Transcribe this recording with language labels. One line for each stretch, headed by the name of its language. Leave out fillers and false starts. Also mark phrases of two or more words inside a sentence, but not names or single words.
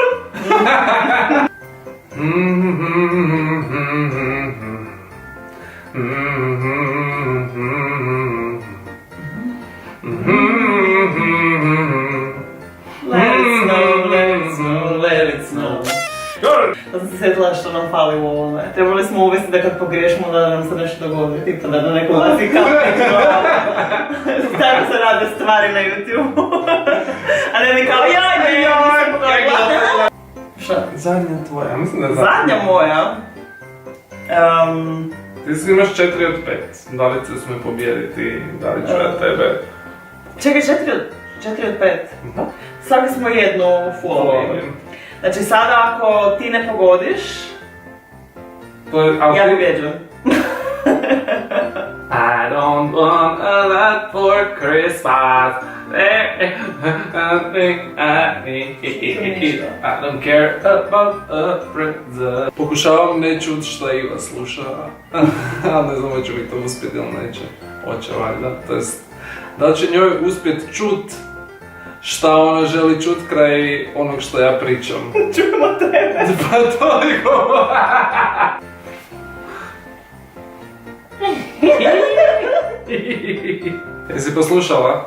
English: Let it snow, let it snow, let it snow.
Croatian: Da sam se sjetila što nam fali u ovome. Trebali smo uvesti da kad pogriješimo da nam se nešto dogodi, tipa da nam neko ulazi kapnik. Tako se rade stvari na YouTube. A ne mi kao joj, nisam pogledala. Šta? Zadnja tvoja, mislim da je zadnja. Zadnja moja. Ti si imaš 4 od 5. Da li ćeš me pobijediti, da li ću ja tebe? Čekaj, 4 od 5? Da. Svaki smo jednu fulali. Znači sada ako ti ne pogodiš, ja pobjeđujem.
English: I don't want a lot for Christmas. I don't care about a present.
Croatian: Pokušavam ne čut šta Iva sluša, a ne znam hoće mi to uspjeti ili neće. Hoće valjda, to jest da će njoj uspjet čut šta ona želi čut kraj onog što ja pričam. Čujemo tebe. Pa toliko! Jesi poslušala?